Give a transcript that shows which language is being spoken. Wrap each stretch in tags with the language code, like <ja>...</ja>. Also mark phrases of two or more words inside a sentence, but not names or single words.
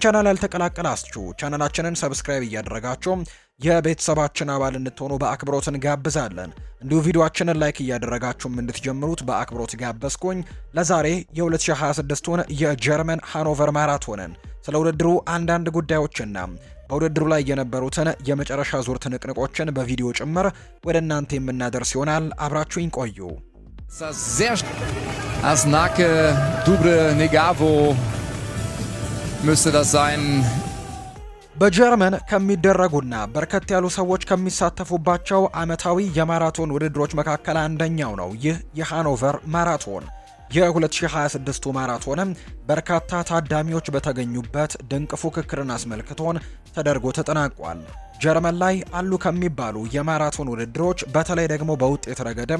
<am>ቻናል ያልተቀላቀላችሁ ቻናላችንን ሰብስክራይብ እያደረጋችሁ የቤተሰባችን አባል እንድትሆኑ በአክብሮት እንጋብዛለን። እንዲሁ ቪዲዮአችንን ላይክ እያደረጋችሁም እንድትጀምሩት በአክብሮት ጋበዝኩኝ። ለዛሬ የ2026ቱን የጀርመን ሃኖቨር ማራቶንን ስለ ውድድሩ አንዳንድ ጉዳዮችና በውድድሩ ላይ የነበሩትን የመጨረሻ ዙር ትንቅንቆችን በቪዲዮ ጭምር ወደ እናንተ የምናደርስ ይሆናል። አብራችሁኝ ቆዩ።</am> <de>Asnake Dubrovnik müsste das sein.</de> <am>በጀርመን ከሚደረጉና በርከት ያሉ ሰዎች ከሚሳተፉባቸው ዓመታዊ የማራቶን ውድድሮች መካከል አንደኛው ነው ይህ የሃኖቨር ማራቶን። የ2026ቱ ማራቶንም በርካታ ታዳሚዎች በተገኙበት ድንቅ ፉክክርን አስመልክቶን ተደርጎ ተጠናቋል። ጀርመን ላይ አሉ ከሚባሉ የማራቶን ውድድሮች በተለይ ደግሞ በውጤት ረገድም</am>